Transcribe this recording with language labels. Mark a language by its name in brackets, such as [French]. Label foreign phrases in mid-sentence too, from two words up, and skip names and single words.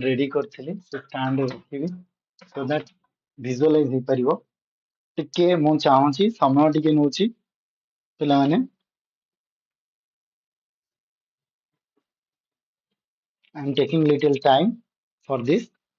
[Odia] ରେଡି କରିଥିଲି ସେ ଷ୍ଟାଣ୍ଡ ରଖିବି [English] so that [Odia] visualize ହେଇପାରିବ ଟିକେ ମୁଁ ଚାହୁଁଛି ସମୟ ଟିକେ ନଉଛି ପିଲାମାନେ [English] I am taking little time for this